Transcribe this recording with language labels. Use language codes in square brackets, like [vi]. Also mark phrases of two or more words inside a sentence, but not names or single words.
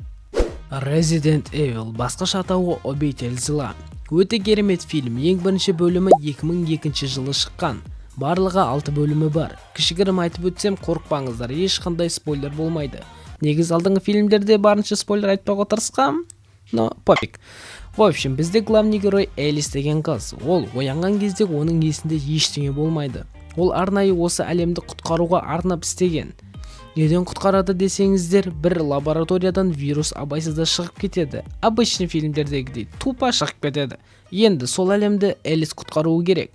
[kk] Resident Evil, басқаша атауы Обитель зла. Өте керемет фильм. Ең бірінші бөлімі 2002 жылы шыққан. Барлығы 6 бөлімі бар. Кішігірім айтып өтсем, қорықпаңыздар, ешқандай спойлер болмайды. Негіз алдыңғы фильмдерде барынша спойлер айтпауға тырысқам, [ru] но попик. В общем, [kk] бізде [ru] главный герой [kk] Элис деген қыз. Ол оянған кезде оның есінде ештеңе болмайды. Ол арнайы осы әлемді құтқаруға арнап істеген. Неден құтқарады десеңіздер, бір лабораториядан вирус абайсызда шығып кетеді. Обычный фильмдердегідей тупа шығып кетеді. Енді сол әлемді Элис құтқаруы керек.